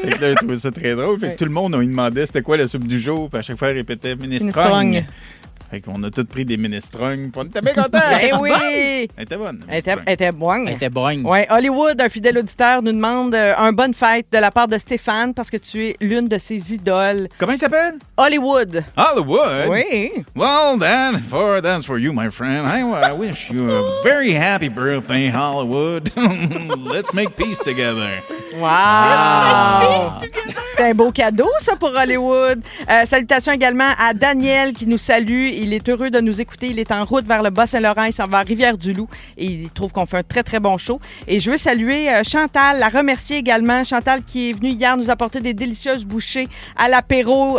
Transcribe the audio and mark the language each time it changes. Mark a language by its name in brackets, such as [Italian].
[French] Fait que là, j'ai trouvé ça très drôle. Fait que tout le monde, on lui demandait c'était quoi la soupe du jour, puis à chaque fois, elle répétait minestrogne. Fait qu'on a tous pris des minestrognes, puis on était bien contents. Ben oui! Elle était bonne. Elle était bonne. Elle était bonne. Oui, Hollywood, un fidèle auditeur, nous demande un bonne fête de la part de Stéphane parce que tu es l'une de ses idoles. Comment il s'appelle? Hollywood. Hollywood? Oui. [English] Well, that's for you, my friend. I wish you a very happy birthday, Hollywood. Let's make peace together. Wow! [French] C'est un beau cadeau, ça, pour Hollywood. Salutations également à Daniel qui nous salue. Il est heureux de nous écouter. Il est en route vers le Bas-Saint-Laurent. Il s'en va à Rivière-du-Loup et il trouve qu'on fait un très, très bon show. Et je veux saluer Chantal, la remercier également. Chantal qui est venue hier nous apporter des délicieuses bouchées à l'apéro.